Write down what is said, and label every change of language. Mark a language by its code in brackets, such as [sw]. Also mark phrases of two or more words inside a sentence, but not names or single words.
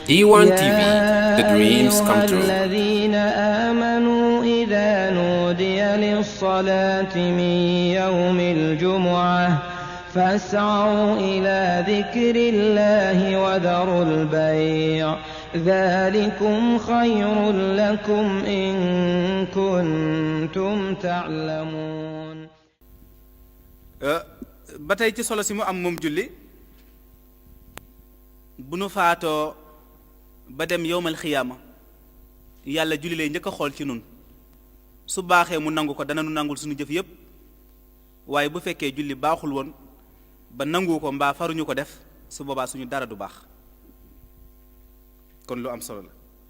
[en] D1 TV, the [ar] يا [en] dreams [ar] أيها [en] come true. [ar] الذين آمنوا إذا نودي للصلاة من يوم الجمعة فاسعوا إلى ذكر الله وذروا البيع ذلكم خير لكم إن كنتم تعلمون. [wo] ba tey ci solo si mu am moom julli bu nu faatoo ba dem [ar] يوم القيامة [wo] yàlla julli lay njëkk a xool ci nun su baaxee mu nangu ko dana nu nangul suñu jëf yépp waaye bu fekkee julli baaxul woon ba nangu ko mbaa faruñu ko def su boobaa suñu dara du baax kon lu am solo la